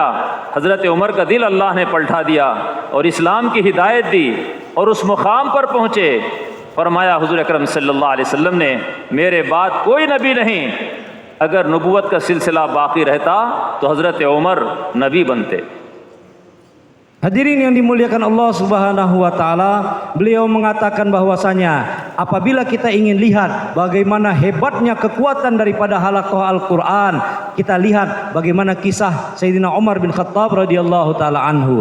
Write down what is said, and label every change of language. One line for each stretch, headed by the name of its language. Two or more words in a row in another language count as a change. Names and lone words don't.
Hindi: हज़रत उमर का दिल अल्लाह ने पलटा दिया और इस्लाम की हिदायत दी, और उस मुकाम पर पहुँचे। फरमाया हुज़ूर अकरम
Arabic: صلى الله عليه وسلم
Hindi: ने, मेरे बाद कोई नबी नहीं, अगर नबूवत का सिलसिला बाकी रहता तो हज़रत उमर नबी बनते।
Indonesian: Hadirin yang dimuliakan
Arabic: الله سبحانه وتعالى,
Indonesian: beliau mengatakan bahwasanya apabila kita ingin lihat bagaimana hebatnya kekuatan daripada halaqah Al-Quran, kita lihat bagaimana kisah Sayyidina Umar bin Khattab
Arabic: رضي الله تعالى عنه.